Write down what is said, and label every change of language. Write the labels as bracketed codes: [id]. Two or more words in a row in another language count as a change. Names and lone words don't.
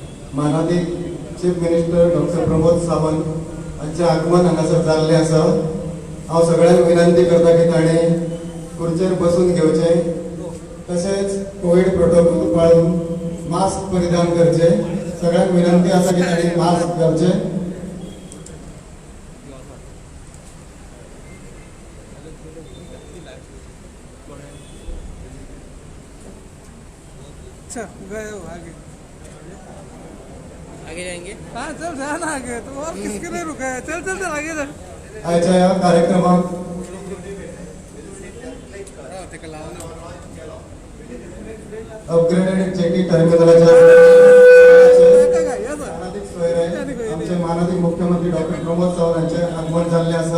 [kok] मानादी [en] chief minister [kok] डॉक्टर प्रमोद सावंत हांचे आगमन हांगासर जाल्लें आसा। हांव सगळ्यांक विनंती करता की ताणें खुर्चेर बसून घेवचें, तशेंच [en] Covid protocol [kok] पाळून मास्क परिधान करचे। सगळ्यांक विनंती आसा की ताणें मास्क घालचें। [hi] अच्छा गए हो आगे आगे जाएंगे। हाँ चल जाना आगे तो और किसके लिए रुका है। चल चल चल आगे चल। [kok] आयच्या ह्या कार्यक्रमाक [en] upgraded jetty [kok] टर्मिनलाच्या मानादीक सोयरे आमचे मानादी मुख्यमंत्री डॉक्टर प्रमोद सावंत यांचे आगमन जाल्ले आसा।